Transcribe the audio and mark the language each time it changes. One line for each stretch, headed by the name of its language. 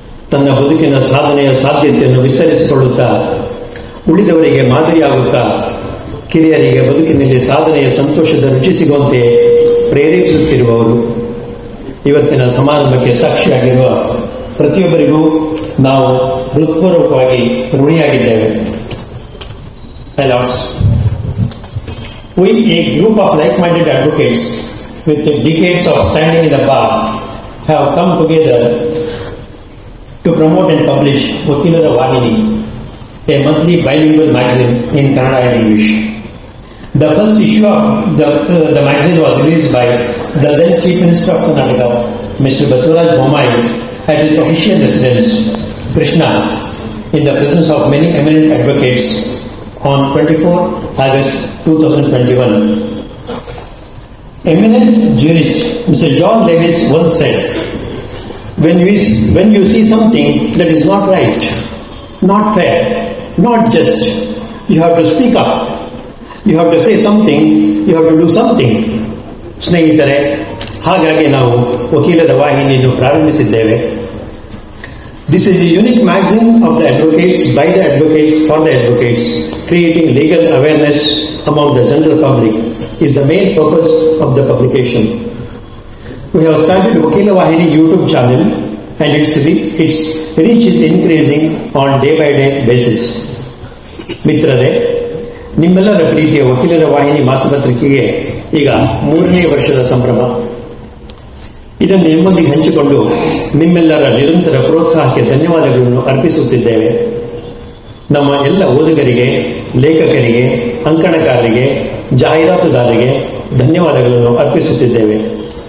Kannada: ತನ್ನ ಬದುಕಿನ ಸಾಧನೆಯ ಸಾಧ್ಯತೆಯನ್ನು ವಿಸ್ತರಿಸಿಕೊಳ್ಳುತ್ತಾ ಉಳಿದವರಿಗೆ ಮಾದರಿಯಾಗುತ್ತಾ ಕಿರಿಯರಿಗೆ ಬದುಕಿನಲ್ಲಿ ಸಾಧನೆಯ ಸಂತೋಷದ ರುಚಿ ಸಿಗುವಂತೆ ಪ್ರೇರೇಪಿಸುತ್ತಿರುವವರು. ಇವತ್ತಿನ ಸಮಾರಂಭಕ್ಕೆ ಸಾಕ್ಷಿಯಾಗಿರುವ ಪ್ರತಿಯೊಬ್ಬರಿಗೂ ನಾವು ಹೃತ್ಪೂರ್ವಕವಾಗಿ ಋಣಿಯಾಗಿದ್ದೇವೆ.
English: We, a group of like-minded advocates with decades of standing in the bar, have come together to promote and publish Vakilera Vahini, a monthly bilingual magazine in Kannada and English. The first issue of the magazine was released by the then Chief Minister of Karnataka, Mr. Basavaraj Bommai, at his official residence, Krishna, in the presence of many eminent advocates on 24 August 2021. Eminent jurist Mr. John Lewis once said, when you see something that is not right, not fair, not just, you have to speak up. You have to say something, you have to do something.
Kannada: ಸ್ನೇಹಿತರೆ, ಹಾಗಾಗಿ ನಾವು ವಕೀಲರ ವಾಹಿನಿಯನ್ನು ಪ್ರಾರಂಭಿಸಿದ್ದೇವೆ.
English: This is a unique magazine of the advocates, by the advocates, for the advocates, creating legal awareness among the general public is the main purpose of the publication. We have started Vakila Vahini YouTube channel and its reach is increasing on day-by-day basis.
Kannada: ಮಿತ್ರರೇ, ನಿಮ್ಮೆಲ್ಲರ ಪ್ರೀತಿಯ ವಕೀಲರ ವಾಹಿನಿ ಮಾಸಪತ್ರಿಕೆಗೆ ಈಗ 3ನೇ ವರ್ಷದ ಸಂಭ್ರಮ. ಇದನ್ನು ನಿಮ್ಮೊಂದಿಗೆ ಹಂಚಿಕೊಂಡು ನಿಮ್ಮೆಲ್ಲರ ನಿರಂತರ ಪ್ರೋತ್ಸಾಹಕ್ಕೆ ಧನ್ಯವಾದಗಳನ್ನು ಅರ್ಪಿಸುತ್ತಿದ್ದೇವೆ. ನಮ್ಮ ಎಲ್ಲ ಓದುಗರಿಗೆ, ಲೇಖಕರಿಗೆ, ಅಂಕಣಕಾರರಿಗೆ, ಜಾಹೀರಾತುದಾರರಿಗೆ ಧನ್ಯವಾದಗಳನ್ನು ಅರ್ಪಿಸುತ್ತಿದ್ದೇವೆ.